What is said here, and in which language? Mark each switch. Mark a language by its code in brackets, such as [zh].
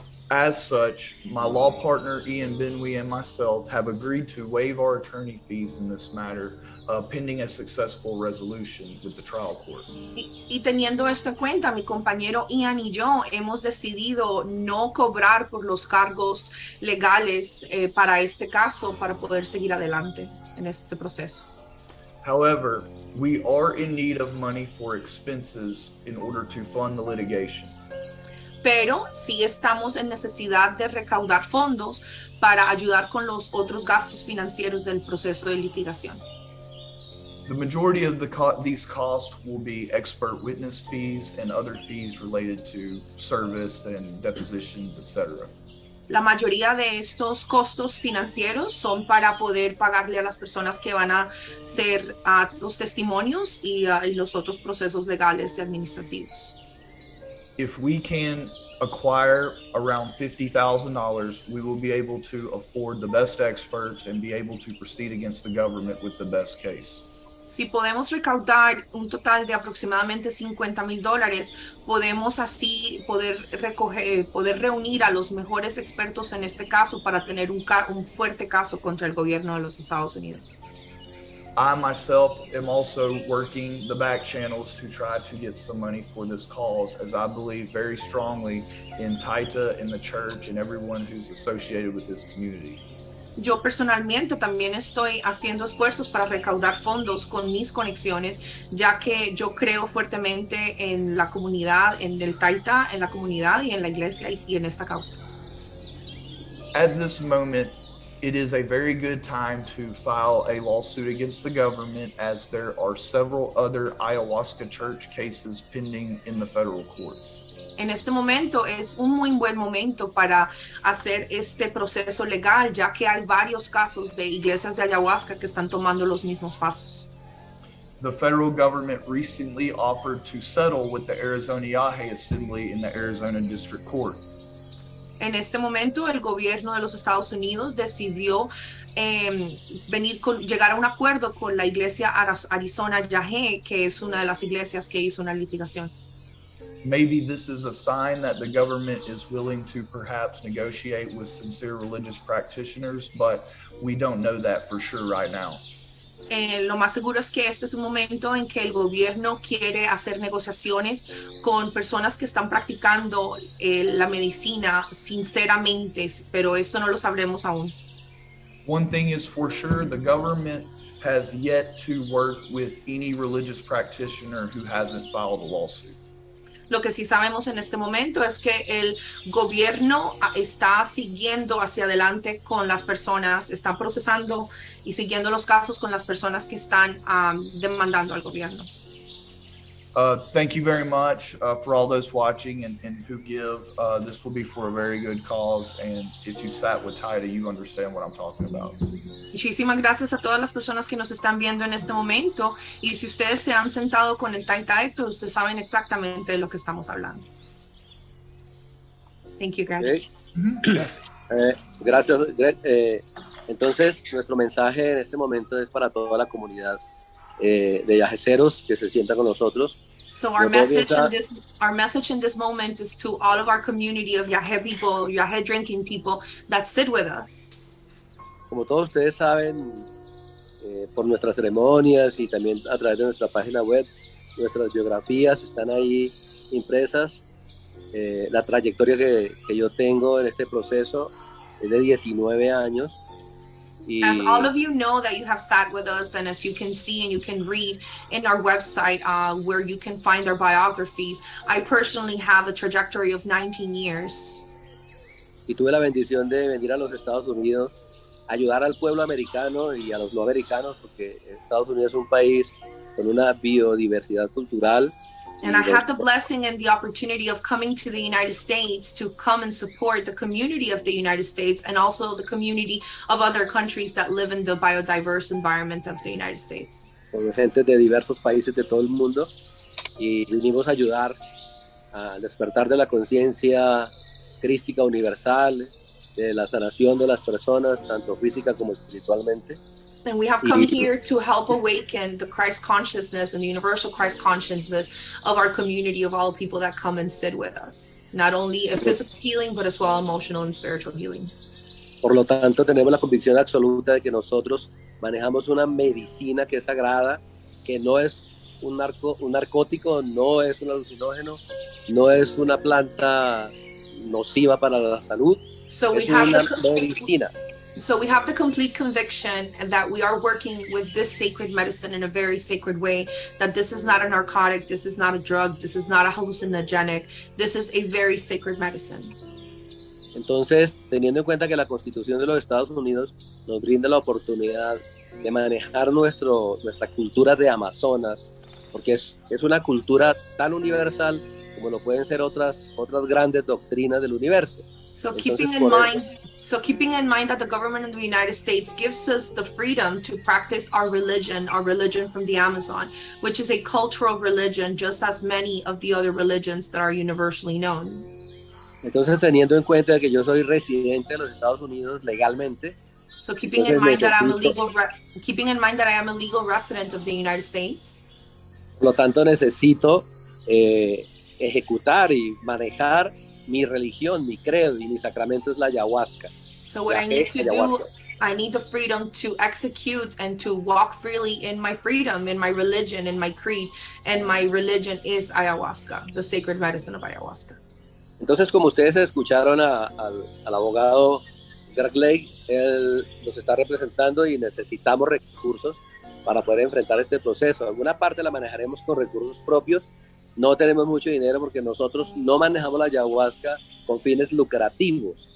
[en] As such, my law partner Ian Benwee and myself have agreed to waive our attorney fees in this matter, pending a successful resolution with the trial court. [es] Y teniendo esto en cuenta, mi compañero Ian y yo hemos decidido no cobrar por los cargos legales para este caso, para poder seguir adelante en este proceso. [en] However, we are in need of money for expenses in order to fund the litigation. [es] Pero sí estamos en necesidad de recaudar fondos para ayudar con los otros gastos financieros del proceso de litigación. [en] The majority of these costs will be expert witness fees and other fees related to service and depositions, etc. [es] La mayoría de estos costos financieros son para poder pagarle a las personas que van a ser los testimonios y los otros procesos legales y administrativos. [en] If we can acquire around $50,000, we will be able to afford the best experts and be able to proceed against the government with the best case. [es] Si podemos recaudar un total de aproximadamente $50,000, podemos así poder reunir a los mejores expertos en este caso para tener un fuerte caso contra el gobierno de los Estados Unidos. [en] I myself am also working the back channels to try to get some money for this cause, as I believe very strongly in Taita, in the church, and everyone who's associated with this community. [es] Yo personalmente también estoy haciendo esfuerzos para recaudar fondos con mis conexiones, ya que yo creo fuertemente en la comunidad, en el Taita, en la comunidad y en la iglesia y en esta causa. [en] At this moment, it is a very good time to file a lawsuit against the government, as there are several other Ayahuasca Church cases pending in the federal courts. [es] En este momento es un muy buen momento para hacer este proceso legal, ya que hay varios casos de iglesias de ayahuasca que están tomando los mismos pasos. [en] The federal government recently offered to settle with the Arizona Yage Assembly in the Arizona District Court. [es] En este momento, el gobierno de los Estados Unidos decidió llegar a un acuerdo con la iglesia Arizona Yage, que es una de las iglesias que hizo una litigación. [en] Maybe this is a sign that the government is willing to perhaps negotiate with sincere religious practitioners, but we don't know that for sure right now. [es] Lo más seguro es que este es un momento en que el gobierno quiere hacer negociaciones con personas que están practicando la medicina sinceramente, pero esto no lo sabremos aún. [en] One thing is for sure, the government has yet to work with any religious practitioner who hasn't filed a lawsuit. [es] Lo que sí sabemos en este momento es que el gobierno está siguiendo hacia adelante con las personas, está procesando y siguiendo los casos con las personas que están demandando al gobierno. [en] Thank you very much for all those watching and who give. This will be for a very good cause, and if you sat with Taita, you understand what I'm talking about. [es] Muchísimas gracias a todas las personas que nos están viendo en este momento, y si ustedes se han sentado con el Taita Héctor, ustedes saben exactamente de lo que estamos hablando. [en] Thank you, [es] gracias. Gracias. Entonces, nuestro mensaje en este momento es para toda la comunidad de yageceros que se sientan con nosotros. [en] So our message in this moment is to all of our community of Yage people, Yage drinking people that sit with us. [es] Como todos ustedes saben, por nuestras ceremonias y también a través de nuestra página web, nuestras biografías están ahí impresas. La trayectoria que yo tengo en este proceso es de 19 años. [en] As all of you know that you have sat with us, and as you can see and you can read in our website where you can find our biographies, I personally have a trajectory of 19 years. [es] Y tuve la bendición de venir a los Estados Unidos, ayudar al pueblo americano y a los no americanos, porque Estados Unidos es un país con una biodiversidad cultural. [en] And I had the blessing and the opportunity of coming to the United States to come and support the community of the United States and also the community of other countries that live in the biodiverse environment of the United States. [es] Con gente de diversos países de todo el mundo, y vinimos a ayudar a despertar de la conciencia crística universal, de la sanación de las personas, tanto física como espiritualmente. [en] And we have come here to help awaken the Christ consciousness and the universal Christ consciousness of our community, of all people that come and sit with us. Not only a physical healing, but as well emotional and spiritual healing. [es] Por lo tanto, tenemos la convicción absoluta de que nosotros manejamos una medicina que es sagrada, que no es un narcótico, no es un alucinógeno, no es una planta nociva para la salud, [en] So [es] es una medicina. [en] So we have the complete conviction that we are working with this sacred medicine in a very sacred way, that this is not a narcotic, this is not a drug, this is not a hallucinogenic, this is a very sacred medicine. [es] Entonces, teniendo en cuenta que la Constitución de los Estados Unidos nos brinda la oportunidad de manejar nuestra cultura de Amazonas, porque es una cultura tan universal como lo pueden ser otras grandes doctrinas del universo. [en] So keeping in mind that the government of the United States gives us the freedom to practice our religion from the Amazon, which is a cultural religion, just as many of the other religions that are universally known. [es] Entonces, teniendo en cuenta que yo soy residente de los Estados Unidos legalmente, [en] so keeping in mind that I am a legal resident of the United States. [es] Por lo tanto, necesito ejecutar y manejar mi religión, mi credo, y mi sacramento es la ayahuasca. [en] So what I need to do, I need the freedom to execute and to walk freely in my freedom, in my religion, in my creed, and my religion is ayahuasca, the sacred medicine of ayahuasca. [es] Entonces, como ustedes escucharon al abogado Greg Lake, él nos está representando y necesitamos recursos para poder enfrentar este proceso. Alguna parte la manejaremos con recursos propios. No tenemos mucho dinero porque nosotros no manejamos la ayahuasca con fines lucrativos.